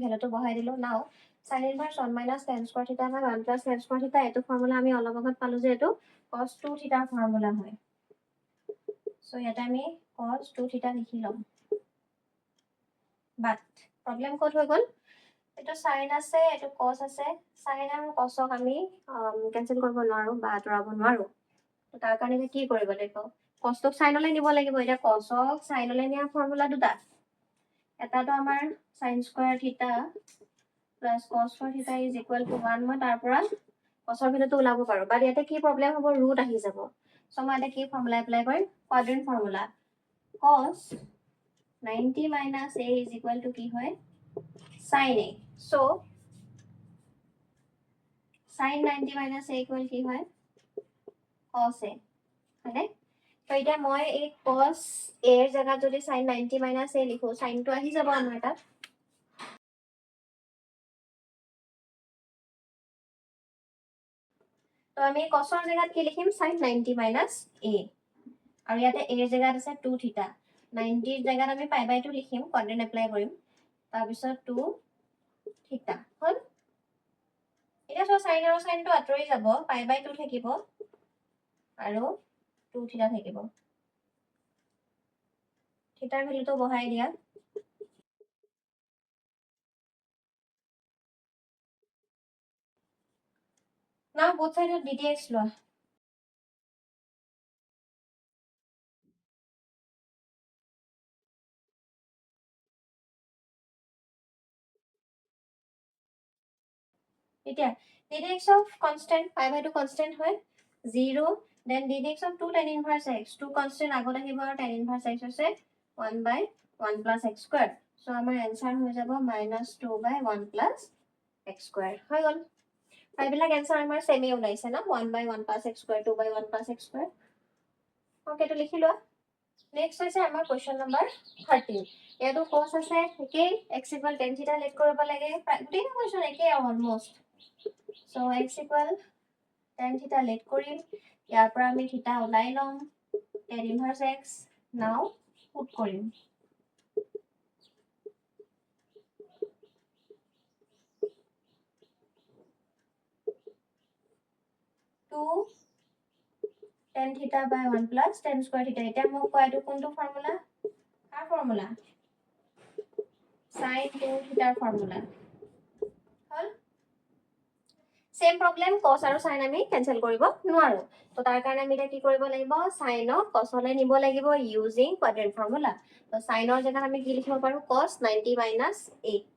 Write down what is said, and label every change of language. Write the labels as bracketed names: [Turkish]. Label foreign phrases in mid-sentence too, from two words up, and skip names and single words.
[Assamese] ভ্যালুটো বহাই দিলো, নাও [English] sin inverse 1 minus tan square theta [Assamese] by 1 plus tan square theta এটো ফৰ্মুলা আমি অলপ আগত পালো যে এটো [English] cos 2 theta [Assamese] ফৰ্মুলা হয়। সো ইয়াতে আমি [English] cos 2 theta [Assamese] লিখি লম, বাট প্ৰবলেম ক'ত হৈ গল, এটো sin আছে এটো cos আছে, sin আৰু cosক আমি কেনসেল কৰিব নোৱাৰো বা আঁতৰাব নোৱাৰো, তো তাৰ কাৰণে কি কৰিব লাগিব, cosক sinলৈ নিব লাগিব। এতিয়া cosক sinলৈ নিয়া ফৰ্মুলা দুটা, এটা তো আমাৰ [English] sin square theta plus cos square theta is equal to 1, [Assamese] মই তাৰ পৰা cosৰ ভ্যালুটো ওলাব পাৰো, বাট ইয়াতে কি প্ৰবলেম হ'ব, ৰুট আহি যাব। সো মই এটা কি ফৰ্মুলা এপ্লাই কৰিম, [English] quadrant formula, cos 90 minus a is equal to কি [Assamese] হয় [English] sin a, so sin 90 minus a equal [Assamese] কি হয় [English] cos a, [Assamese] হয়নে? তো এটা মই এই [English] cos a [Assamese] এর জায়গাত যদি [English] sin 90 minus a [Assamese] লিখো, sin টো আহি যাব আমাৰ তাত, তো আমি cosৰ জায়গাত কি লিখিম, [English] sin 90 minus a, [Assamese] আৰু ইয়াতে a এর জায়গাত আছে [English] 2 theta, [Assamese] 90 এর জায়গাত আমি [English] pi by 2 [Assamese] লিখিম, [English] quadrant apply [Assamese] কৰিম, তাৰ পিছত [English] 2 theta [Assamese] হল। এটা সব sin আৰু sin টো আঁতৰি যাব, [English] pi by 2 [Assamese] থাকিব আৰু [English] 2 theta [Assamese] থাকিব, থিটাৰ ভ্যালুটো বহাই দিয়া, [English] now both side of ddx [Assamese] লোৱা, এতিয়া [English] ddx of constant pi by 2 constant হয় 0, then ddx of 2 tan inverse x, 2 constant [Assamese] আগত আহিব আৰু [English] tan inverse x আছে 1 by 1 plus x square, so আমাৰ answer [Assamese] হৈ যাব [English] -2 by 1 plus x square [Assamese] হৈ গল। এইবিলাক answer আমাৰ সেমে ওলাইছে না, [English] 1 by 1 plus x square, 2 by 1 plus x square, [Assamese] ওকে তো লিখি লোৱা। নেক্সট হৈছে আমাৰ কোৱেশ্চন নম্বৰ 13, ইয়াতো cos আছে একেই, [English] x equal tan theta [Assamese] লেট কৰিব লাগে, গোটেইটো কোৱেশ্চন একেই অলমোস্ট, so [English] x equal tan theta [Assamese] লেট কৰিম, ইয়াৰ পৰা আমি theta ওলাই লম, [English] tan inverse x now put [Assamese] কৰিম, [English] 2 tan theta by 1 plus tan square theta, [Assamese] এটা মোক কোৱা এইটো কোনটো ফৰ্মুলা, কাৰ ফৰ্মুলা, [English] sin 2 theta [Assamese] ফৰ্মুলা হল। সেম প্ৰবলেম cos আৰু sin আমি কেনসেল কৰিব নোৱাৰো, তো তাৰ কাৰণে আমি এটা কি কৰিব লাগিব, sin ক cos লৈ নিব লাগিব [English] using quadrant formula, [Assamese] তো sin ৰ জায়গাত আমি কি লিখিব পাৰো, [English] cos 90 minus a,